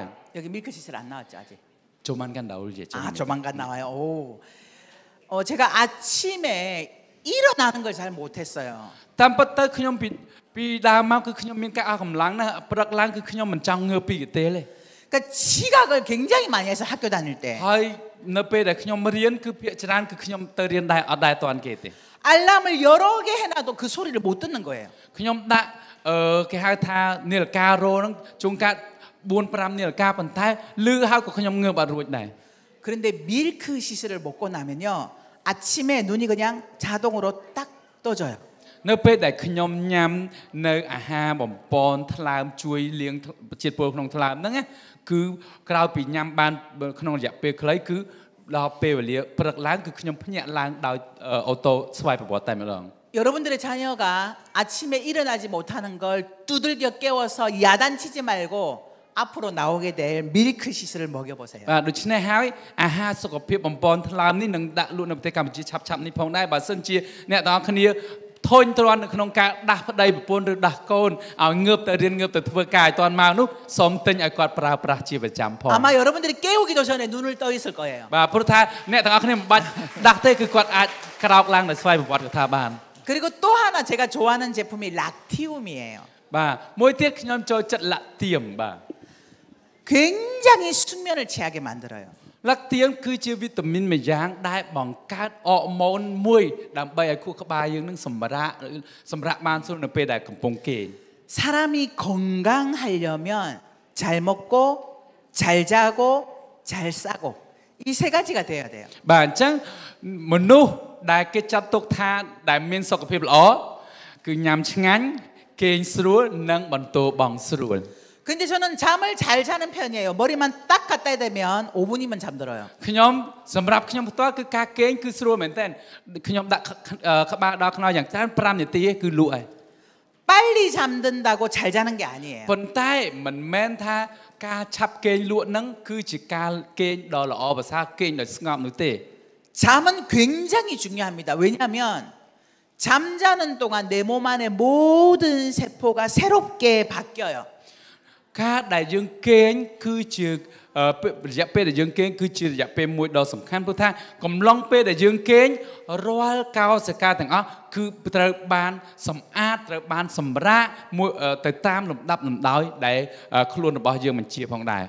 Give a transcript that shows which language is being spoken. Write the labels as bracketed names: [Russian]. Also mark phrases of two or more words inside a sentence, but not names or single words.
[Korean] 여기 밀크 시슬 안 나왔죠 아직? 조만간 나올 예정. 아 조만간 나와요. 오. 제가 아침에 일어나는 걸 잘 못했어요. [Khmer] តាមពិតទៅខ្ញុំពីដើមមកគឺខ្ញុំមានការអស់កម្លាំងណាស់ព្រឹកឡើងគឺខ្ញុំមិនចង់ងើបពីកន្ទេលទេ [Korean] 그러니까 지각을 굉장히 많이 해서 학교 다닐 때. [Khmer] ហើយនៅពេលដែលខ្ញុំរៀនគឺភាគច្រើនគឺខ្ញុំទៅរៀនដែរអត់ដែរតាន់គេទេ [Korean] 알람을 여러 개 해놔도 그 소리를 못 듣는 거예요. [Khmer] ខ្ញុំដាក់គេហៅថានាឡិការោហ្នឹងជួនកាល 4-5 នាឡិកាប៉ុន្តែលឺហើយក៏ខ្ញុំងើបអត់រួចដែរ [Korean] 그런데 밀크 시슬을 먹고 나면요 아침에 눈이 그냥 자동으로 딱 떠져요. [Khmer] នៅពេលដែលខ្ញុំញ៉ាំនៅអាហារបំពន់ថ្លើមជួយលាងជាតិពុលក្នុងថ្លើមហ្នឹងណាគឺក្រោយពីញ៉ាំបានក្នុងរយៈពេលខ្លីគឺដល់ពេលវេលាព្រឹកឡើងគឺខ្ញុំភ្ញាក់ឡើងដោយអូតូស្វ័យប្រវត្តិតែម្ដង [Korean] 여러분들의 자녀가 아침에 일어나지 못하는 걸 두들겨 깨워서 야단치지 말고 앞으로 나오게 될 밀크 시슬을 먹여보세요. [Khmer] បាទដូច្នេះហើយអាហារសុខភាពបំពន់ថ្លើមនេះនឹងដាក់លក់នៅប្រទេសកម្ពុជាឆាប់ៗនេះផងដែរបើសិនជាអ្នកទាំងអស់គ្នាធុញទ្រាន់នៅក្នុងការដាស់ប្តីប្រពន្ធឬដាស់កូនឲ្យងើបទៅរៀនងើបទៅធ្វើការឲ្យតាន់មកនោះសូមទិញឲ្យគាត់ប្រើប្រាស់ជាប្រចាំផង [Korean] 아마 여러분들이 깨우기도 전에 눈을 떠 있을 거예요. [Khmer] បាទព្រោះថាអ្នកទាំងអស់គ្នាមិនបាច់ដាស់ទេគឺគាត់អាចក្រោកឡើងដោយស្វ័យប្រវត្តិថាបាន [Korean] 그리고 또 하나 제가 좋아하는 제품이 락티움이에요. [Khmer] បាទមួយទៀតខ្ញុំចូលចិត្តលាក់ទៀមបាទ [Korean] 굉장히 숙면을 취하게 만들어요. [Khmer] លាក់ទៀមគឺជាវីតាមីនមួយយ៉ាងដែលបង្កើតអរម៉ូនមួយដើម្បីឲ្យខួរក្បាលយើងនឹងសម្រាកបានស្រួលនៅពេលដែលកំពុងគេង [Korean] 사람이 건강하려면 잘 먹고 잘 자고 잘 싸고 이 세 가지가 돼야 돼요. [Khmer] បាទអញ្ចឹងមនុស្សដែលគេចាត់ទុកថាដែលមានសុខភាពល្អគឺញ៉ាំឆ្ងាញ់គេងស្រួលនិងបន្តបងស្រួល [Korean] 근데 저는 잠을 잘 자는 편이에요. 머리만 딱 갖다 대면 5분이면 잠들어요. [Khmer] ខ្ញុំសម្រាប់ខ្ញុំផ្ទាល់គឺការគេងគឺស្រួលមែនតើខ្ញុំដាក់ក្បាលដល់ខ្នើយ៉ាងច្រើន5នាទីគឺលក់ហើយ [Korean] 빨리 잠든다고 잘 자는 게 아니에요. [Khmer] ប៉ុន្តែមិនមែនថាការឆាប់គេងលក់ហ្នឹងគឺជាការគេងដ៏ល្អប្រសើរគេងដោយស្ងប់នោះទេ [Korean] 잠은 굉장히 중요합니다. 왜냐하면 잠자는 동안 내 몸 안에 모든 세포가 새롭게 바뀌어요. [Khmer] ការដែលយើងគេងគឺជារយៈពេលដែលយើងគេងគឺជារយៈពេលមួយដ៏សំខាន់ព្រោះថាកំឡុងពេលដែលយើងគេងរាល់កោសិកាទាំងអស់គឺត្រូវបានសម្អាតត្រូវបានសម្រាកមួយទៅតាមលំដាប់លំដោយដែលខ្លួនរបស់យើងបញ្ជាផងដែរ